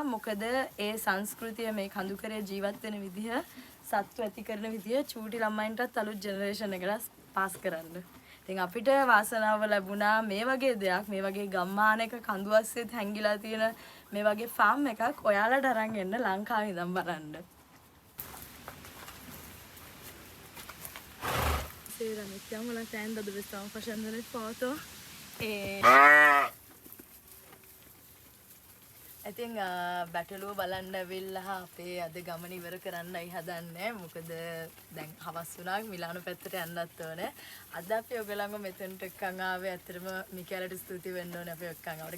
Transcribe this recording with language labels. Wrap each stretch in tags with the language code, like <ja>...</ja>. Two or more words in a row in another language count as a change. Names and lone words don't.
<si>මොකද ඒ සංස්කෘතිය මේ කඳුකරේ ජීවත් වෙන විදිහ සත්තු ඇති කරන විදිහ චූටි ළමයින්ටත් අලුත් ජෙනරේෂන් එකට පාස් කරන්න. ඉතින් අපිට වාසනාව ලැබුණා මේ වගේ දෙයක් මේ වගේ ගම්මානයක කඳු අස්සෙත් හැංගිලා තියෙන මේ වගේ ෆාම් එකක් ඔයාලට අරන් එන්න ලංකාවේ ඉඳන් බලන්න.</si> <it>Sera mettiamo la tenda dove stiamo facendo le foto e</it> <si>ඉතින් බැටළුව බලන්න ඇවිල්ලා අපේ අද ගමන ඉවර කරන්නයි හදන්නේ. මොකද දැන් හවස් වුණා මිලානෝ පැත්තට යන්නත් ඕනේ. අද අපි ඔයගලන්ව මෙතනට එක්කන් ආවේ. ඇත්තටම මිකේලට ස්තුති වෙන්න ඕනේ අපි එක්කන් ආවට.</si>